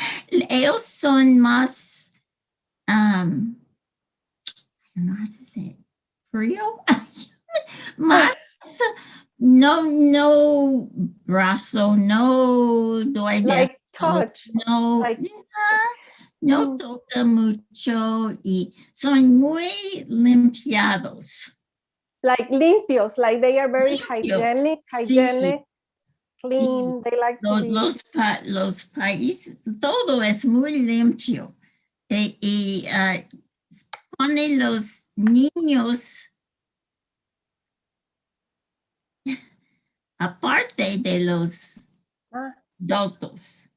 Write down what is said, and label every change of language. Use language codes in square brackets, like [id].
[es] Ellos son más, [en] I don't know how to say it, [es] frío, más, no brazo, no doy [en] Like [es] besos, [en] touch, [es] no, [en] like [es] no toca mucho y son muy limpiados. [en] Like limpios, like they are very [es] Limpios, [en] hygienic, [es] sí, [en] clean. [es] sí. [en] They like to be. [es] Los países, todo es muy limpio. Y ponen los niños aparte de los adultos.